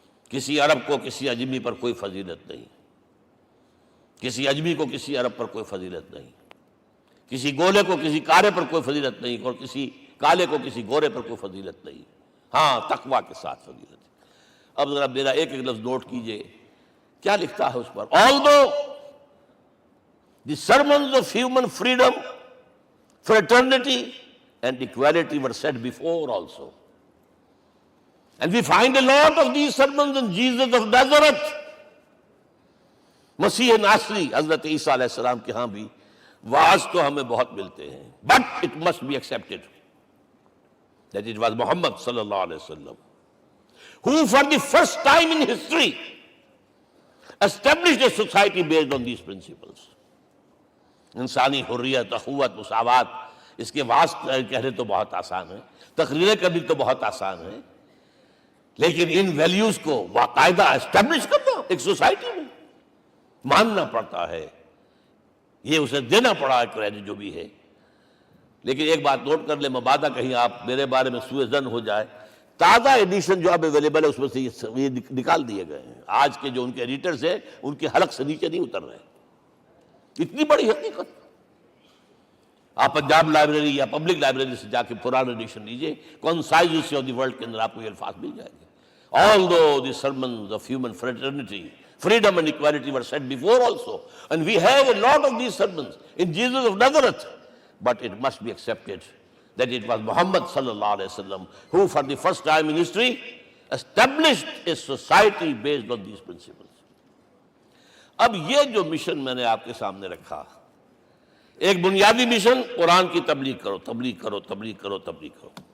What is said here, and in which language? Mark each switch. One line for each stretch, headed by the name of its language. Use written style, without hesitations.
Urdu: کسی عرب کو کسی اجمی پر کوئی فضیلت نہیں, کسی اجمی کو کسی عرب پر کوئی فضیلت نہیں, کسی گولے کو کسی کارے پر کوئی فضیلت نہیں, اور کسی کالے کو کسی گورے پر کوئی فضیلت نہیں. ہاں, تقوی کے ساتھ فضیلت. اب ذرا میرا ایک ایک لفظ نوٹ کیجئے, کیا لکھتا ہے اس پر.
English: Although the sermons of human freedom, fraternity and equality were said before also, and we find a lot of these sermons in Jesus of Nazareth,
Urdu: مسیح ناصری حضرت عیسیٰ علیہ السلام کے ہاں بھی واعظ تو ہمیں بہت ملتے ہیں,
English: but it must be accepted that it was Muhammad sallallahu alaihi wasallam who for the first time in history established a society based on these principles.
Urdu: انسانی حریت, اخوت, مساوات, اس کے واعظ کہنے تو بہت آسان ہے, تقریریں کرنی تو بہت آسان ہے, لیکن ان ویلیوز کو باقاعدہ اسٹیبلش کرنا ایک سوسائٹی میں ماننا پڑتا ہے. یہ اسے دینا پڑا ہے کریڈٹ جو بھی ہے. لیکن ایک بات نوٹ کر لیں, مبادہ کہیں آپ میرے بارے میں سوء ظن ہو جائے, تازہ ایڈیشن جو اب اویلیبل ہے اس میں سے یہ نکال دیے گئے ہیں. آج کے جو ان کے ایڈیٹرز ہیں ان کے حلق سے نیچے نہیں اتر رہے. اتنی بڑی حقیقت. آپ پنجاب لائبریری یا پبلک لائبریری سے جا کے پرانا ایڈیشن لیجئے, concise history of the world کے اندر آپ کو یہ الفاظ مل جائیں گے.
English: Although the sermons of human fraternity, freedom and equality were said before also, and we have a lot of these sermons in Jesus of Nazareth, but it must be accepted that it was Muhammad sallallahu alaihi wasallam who for the first time in history established a society based on these principles.
Urdu: اب یہ جو mission میں نے آپ کے سامنے رکھا, ایک بنیادی مشن قرآن کی تبلیغ کرو, تبلیغ کرو, تبلیغ کرو, تبلیغ کرو.